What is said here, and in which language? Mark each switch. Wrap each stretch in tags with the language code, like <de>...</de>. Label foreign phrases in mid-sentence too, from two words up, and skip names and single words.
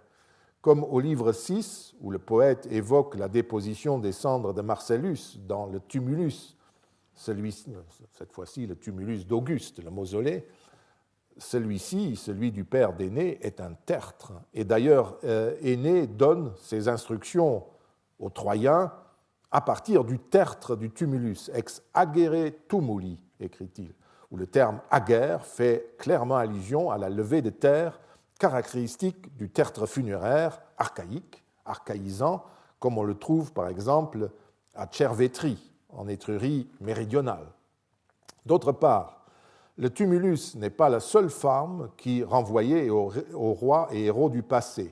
<fr>Comme au livre 6, où le poète évoque la déposition des cendres de Marcellus dans le tumulus, cette fois-ci le tumulus d'Auguste, le mausolée, celui-ci, celui du père d'Énée, est un tertre. Et d'ailleurs, Énée donne ses instructions aux Troyens à partir du tertre du tumulus,</fr> <la>ex agere tumuli,</la> <fr>écrit-il, où le terme aguerre fait clairement allusion à la levée de terre caractéristique du tertre funéraire archaïque, archaïsant, comme on le trouve par exemple à Cervetri, en Étrurie méridionale. D'autre part, le tumulus n'est pas la seule forme qui renvoyait aux rois et héros du passé.</fr>